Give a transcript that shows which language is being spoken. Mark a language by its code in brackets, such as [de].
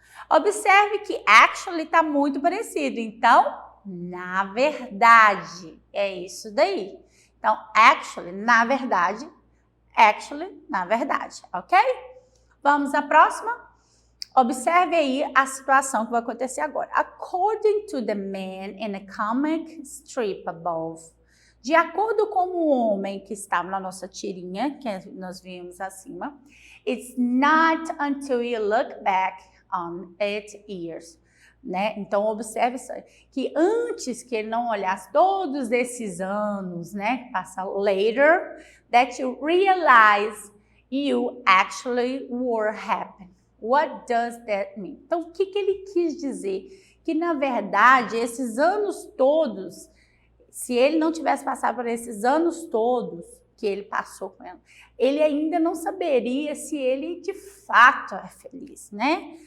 [pt] Observe que actually está muito parecido. Então, na verdade, é isso daí. Então, actually, na verdade, ok? Vamos à próxima? Observe aí a situação que vai acontecer agora. [en] According to the man in a comic strip above. [pt] De acordo com o homem que estava na nossa tirinha, que nós vimos acima, [en] it's not until you look back on 8 years, [pt] né? Então, observe que antes que ele não olhasse todos esses anos, né? [en] Passa later, that you realize you actually were happy. What does that mean? [pt] Então, o que ele quis dizer? Que, na verdade, esses anos todos, se ele não tivesse passado por esses anos todos que ele passou com ela, ele ainda não saberia se ele de fato é feliz, né?